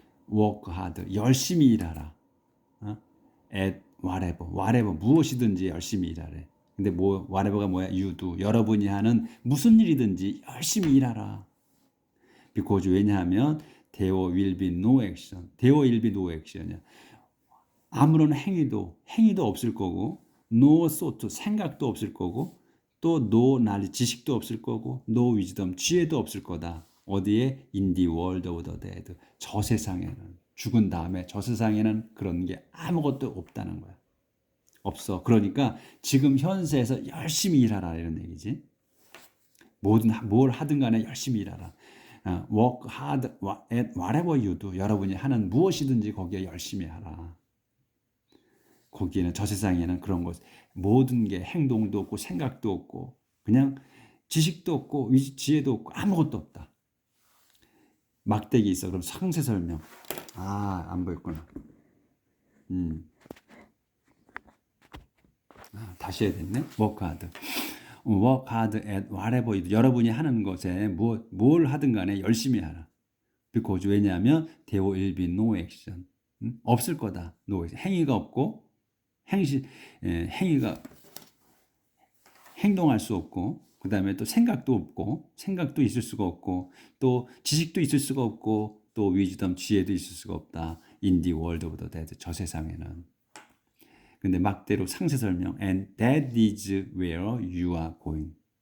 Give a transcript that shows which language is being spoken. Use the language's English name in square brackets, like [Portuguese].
[English] Work hard, [Korean] 열심히 일하라. [English] At whatever, [Korean] 무엇이든지 열심히 일하래. 근데 whatever가 뭐야? [English] You do. [Korean] 여러분이 하는 무슨 일이든지 열심히 일하라. [English] because [Korean] 왜냐하면 [English] there will be no action. there will be no action이야. [Korean] 아무런 행위도 없을 거고, [English] no thought, [Korean] 생각도 없을 거고, 또 [English] no knowledge, [Korean] 지식도 없을 거고, [English] no wisdom, [Korean] 지혜도 없을 거다. 어디에? [English] In the world of the dead. [Korean] 저 세상에는, 죽은 다음에 저 세상에는 그런 게 아무것도 없다는 거야. 없어. 그러니까 지금 현세에서 열심히 일하라 이런 얘기지. 뭘 하든 간에 열심히 일하라. [English] Work hard at whatever you do. [Korean] 여러분이 하는 무엇이든지 거기에 열심히 하라. 거기에는 저 세상에는 그런 것 모든 게 행동도 없고 생각도 없고 그냥 지식도 없고 지혜도 없고 아무것도 없다. 막대기 있어. 그럼 상세 설명. 안 보였구나. 다시 해야 됐네. [English] Work hard. Work hard at whatever you do. [Korean] 여러분이 하는 것에 뭘 하든 간에 열심히 하라. [English] because [Korean] 왜냐하면 [English] there will be no action. [Korean] 없을 거다. [English] No action. [Korean] 행위가 없고 행위가 행동할 수 없고 그 다음에 또 생각도 없고 생각도 있을 수가 없고 또 지식도 있을 수가 없고 또 위즈덤 지혜도 있을 수가 없다. [English] In the world of the dead. [Korean] 저 세상에는. 근데 막대로 상세 설명. [English] And that is where you are going.